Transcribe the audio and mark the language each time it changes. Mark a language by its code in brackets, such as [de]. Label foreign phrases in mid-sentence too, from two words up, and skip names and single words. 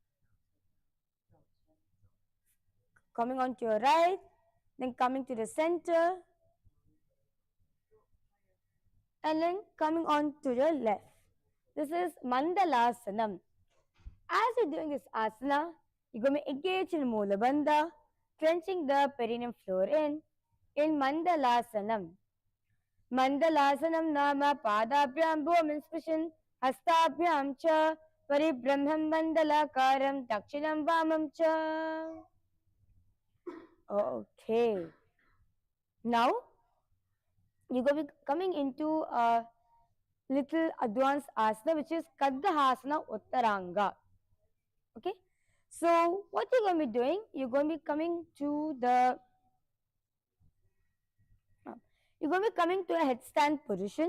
[en] Coming on to your right, then coming to the center, and then coming on to your left. This is Mandalasanam. As you're doing this asana, you're going to engage in Mula Bandha, clenching the perineum floor in Mandalasanam. [sa] Mandalasanam nama padabhyam bhum insprishan hastabhyam cha paribrahmam mandalakaram dakshinam vamam cha. [en] Okay. Now, you're going to be coming into a little advanced asana, which is Kadgahasana Uttaranga. Okay. So, what you're going to be doing, you're going to be coming to the you're going to be coming to a headstand position.